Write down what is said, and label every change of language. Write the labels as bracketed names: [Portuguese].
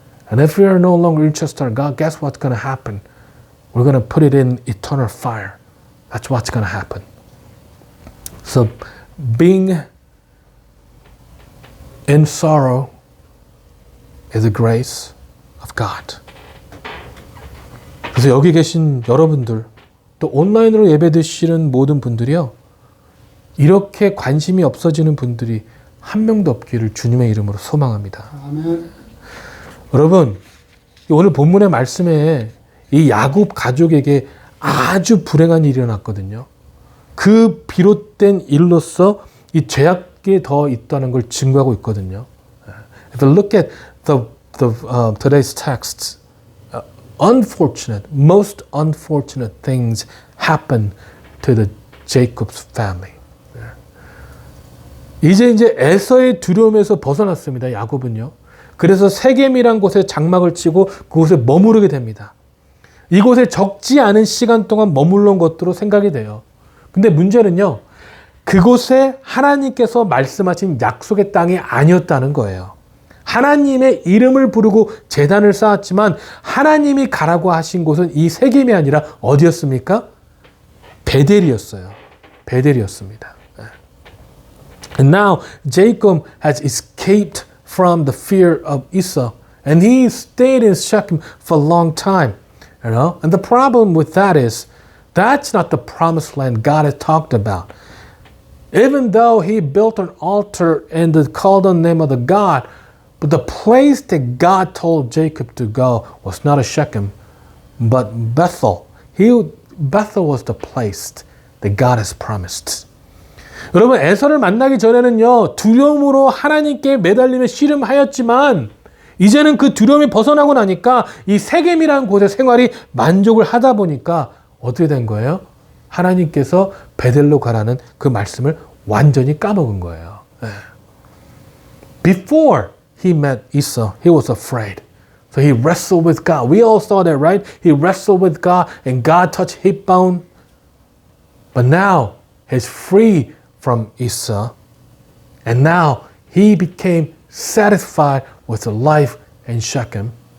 [English] And if we are no longer interested in our God, guess what's going to happen? We're going to put it in eternal fire. That's what's going to happen. So, being in sorrow is a grace of God. [Korean] 그래서 여기 계신 여러분들, 또 온라인으로 예배 드시는 모든 분들이요, 이렇게 관심이 없어지는 분들이 한 명도 없기를 주님의 이름으로 소망합니다. 아멘. 여러분, 오늘 본문의 말씀에 이 야곱 가족에게 아주 불행한 일이 일어났거든요. 그 비롯된 일로서 이 죄악이 더 있다는 걸 증거하고 있거든요. [English] If you look at today's texts, most unfortunate things happen to the Jacob's family. [Korean] 이제 에서의 두려움에서 벗어났습니다. 야곱은요. 그래서 세겜이란 곳에 장막을 치고 그곳에 머무르게 됩니다. 이곳에 적지 않은 시간 동안 머물러 것으로 생각이 돼요. 근데 문제는요, 그곳에 하나님께서 말씀하신 약속의 땅이 아니었다는 거예요. 하나님의 이름을 부르고 제단을 쌓았지만 하나님이 가라고 하신 곳은 이 세겜이 아니라 어디였습니까? 베델이었어요. 베델이었습니다. [English] And now Jacob has escaped from the fear of Esau, and he stayed in Shechem for a long time. You know? And the problem with that is that's not the promised land God had talked about. Even though he built an altar and called on the name of the God, but the place that God told Jacob to go was not a Shechem, but Bethel. Bethel was the place that God has promised. [Korean] 여러분, 에서를 만나기 전에는요, 두려움으로 하나님께 매달리며 씨름하였지만 이제는 그 두려움이 벗어나고 나니까 이 세겜이라는 곳의 생활이 만족을 하다 보니까 어떻게 된 거예요? 하나님께서 베델로 가라는 그 말씀을 완전히 까먹은 거예요. [English] Before he met Esau, he was afraid. So he wrestled with God. We all saw that, right? He wrestled with God and God touched his bone. But now he's free from Esau. And now he became satisfied with the life in Shechem.